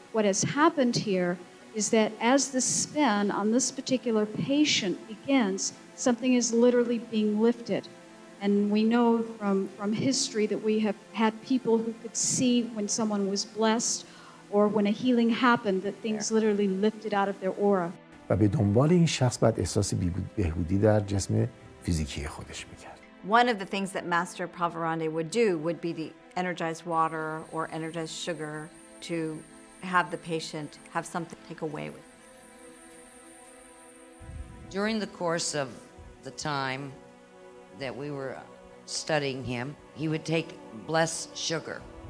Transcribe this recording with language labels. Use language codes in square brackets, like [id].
[en] What has happened here is that as the spin on this particular patient begins, something is literally being lifted. And we know from history that we have had people who could see when someone was blessed or when a healing happened, that things literally lifted out of their aura. [fa] و به دنبال این شخص بعد احساس بهبودی در جسم فیزیکی خودش میکرد. [en] One of the things that Master Parvarandeh would do would be the energized water or energized sugar to have the patient have something to take away with. During the course of the time that we were studying him, he would take blessed sugar.